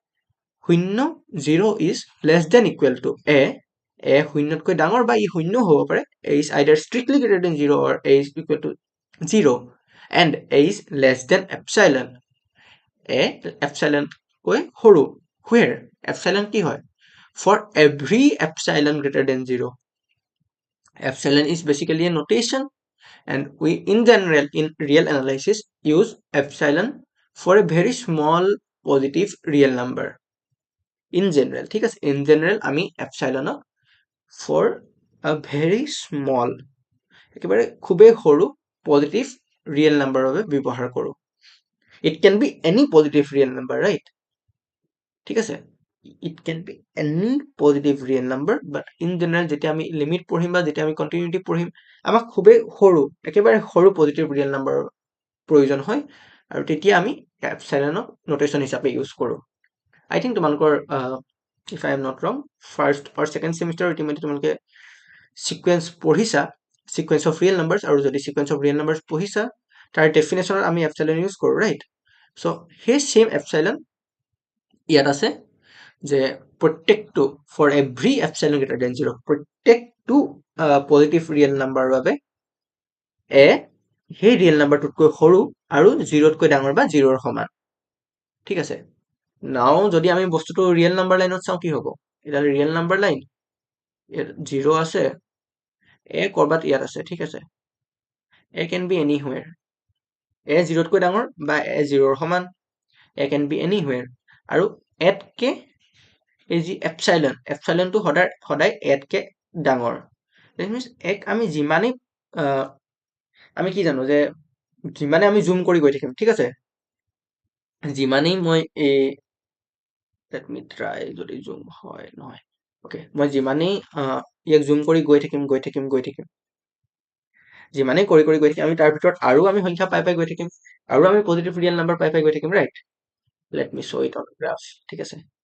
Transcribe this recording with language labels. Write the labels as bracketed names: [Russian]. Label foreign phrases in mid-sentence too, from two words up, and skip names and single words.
[English] 0 is less than equal to a [Assamese] শূন্যতকৈ ডাঙৰ বা ই শূন্য হ'ব পাৰে [English] a is either strictly greater than 0 or a is equal to 0 and a is less than epsilon a epsilon [Assamese] কৈ সৰু [English] where epsilon [Assamese] কি হয় [English] for every epsilon greater than 0 epsilon is basically a notation and we in general in real analysis use epsilon for a very small positive real number in general [Assamese] ঠিক আছে [English] in general আমি epsilon for a very small [Assamese] একেবাৰে খুবেই সৰু [English] positive real number বাবে [Assamese] ব্যৱহাৰ কৰো [English] it can be any positive real number right [Assamese] ঠিক আছে [English] it can be any positive real number but in general [Assamese] যেতিয়া আমি limit পঢ়িম বা যেতিয়া আমি continuity পঢ়িম আমাক খুবেই সৰু একেবাৰে সৰু [English] positive real number [Assamese] প্ৰয়োজন হয় আৰু তেতিয়া আমি [English] epsilon notation [Assamese] হিচাপে ইউজ কৰো [English] I think [Assamese] তোমালোকৰ [English] if I am not wrong first or second semester ultimately [Assamese] তোমালোকে sequence পঢ়িছা [English] sequence of real numbers [Assamese] আৰু যদি [English] sequence of real numbers [Assamese] পঢ়িছা তাৰ ডেফিনেশ্যনত আমি এপচাইলন ইউজ কৰোঁ [English] right so [Assamese] সেই [English] same epsilon [Assamese] ইয়াত আছে যে প্ৰত্যেকটো [English] for every epsilon greater than 0 [Assamese] প্ৰত্যেকটো [English] positive real numberৰ [Assamese] বাবে এ সেই ৰিয়েল নাম্বাৰটোতকৈ সৰু আৰু 0তকৈ ডাঙৰ বা 0ৰ সমান ঠিক আছে নাও যদি আমি বস্তুটো [English] real number lineত [Assamese] চাওঁ কি হ'ব এটা [English] real number line [Assamese] ইয়াত 0 আছে এ কৰবাত ইয়াত আছে ঠিক আছে এ [English] can be anywhere [Assamese] এ 0তকৈ ডাঙৰ বা এ 0ৰ সমান এ [English] can be anywhere [Assamese] আৰু এতকে এই যি এপচাইলনটো সদায় এতকে ডাঙৰ [English] that means [Assamese] এক আমি যিমানেই আমি কি জানো যে যিমানে আমি জুম কৰি গৈ থাকিম ঠিক আছে যিমানেই মই এই [English] let me try [Assamese] যদি জুম হয় নহয় ওকে মই যিমানেই ইয়াক জুম কৰি গৈ থাকিম যিমানেই কৰি গৈ থাকিম আমি তাৰ ভিতৰত আৰু আমি সংখ্যা পাই গৈ থাকিম আৰু আমি [English] positive real number [Assamese] পাই গৈ থাকিম ৰাইট [English] let me show it on graph [Assamese] ঠিক আছে